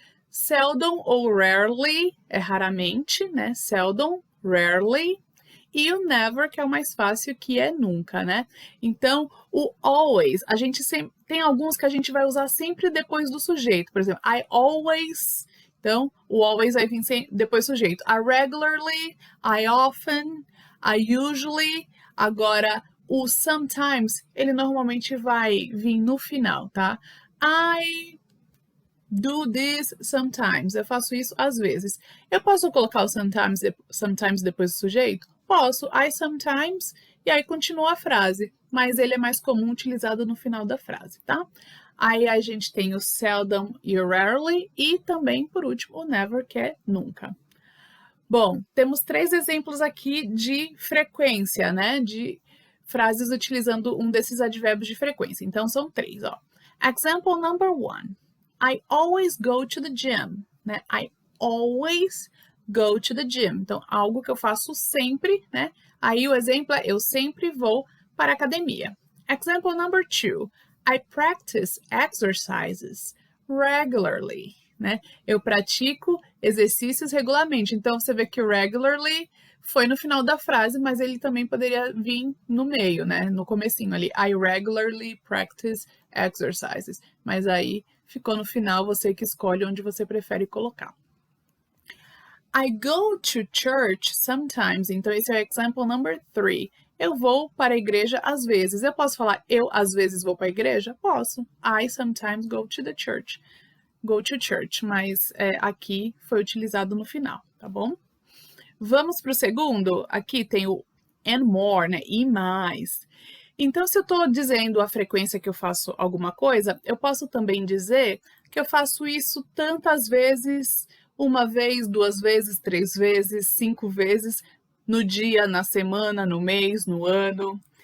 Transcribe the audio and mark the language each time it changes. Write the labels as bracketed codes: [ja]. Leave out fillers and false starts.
[pt] Seldom ou rarely, é raramente, né? Seldom, rarely. E o never, que é o mais fácil, que é nunca, né? Então, o always, a gente sempre tem alguns que a gente vai usar sempre depois do sujeito. Por exemplo, [en] I always. [pt] Então, o always vai vir depois do sujeito. [en] I regularly, I often, I usually. [pt] Agora, o sometimes, ele normalmente vai vir no final, tá? [en] I do this sometimes. [pt] Eu faço isso às vezes. Eu posso colocar o sometimes depois do sujeito? Posso. [en] I sometimes. [pt] E aí continua a frase. Mas ele é mais comum utilizado no final da frase, tá? Aí a gente tem o seldom e o rarely. E também, por último, o never, que é nunca. Bom, temos 3 exemplos aqui de frequência, né? De frases utilizando um desses advérbios de frequência. Então, são 3, ó. [en] Example number 1. I always go to the gym, né? I always go to the gym. [pt] Então, algo que eu faço sempre, né? Aí o exemplo é eu sempre vou para a academia. [en] Example number 2. I practice exercises regularly, né? [pt] Eu pratico exercícios regularmente. Então, você vê que o regularly foi no final da frase, mas ele também poderia vir no meio, né? No comecinho ali. [en] I regularly practice exercises. [pt] Mas aí ficou no final, você que escolhe onde você prefere colocar. [en] I go to church sometimes. [pt] Então, esse é o [en] example number 3. [pt] Eu vou para a igreja às vezes. Eu posso falar eu às vezes vou para a igreja? Posso. [en] I sometimes go to the church. Go to church, [pt] mas aqui foi utilizado no final, tá bom? Vamos para o segundo. Aqui tem o [en] and more, [pt] né? E mais. Então, se eu estou dizendo a frequência que eu faço alguma coisa, eu posso também dizer que eu faço isso tantas vezes, 1 vez, 2 vezes, 3 vezes, 5 vezes, no dia, na semana, no mês, no ano.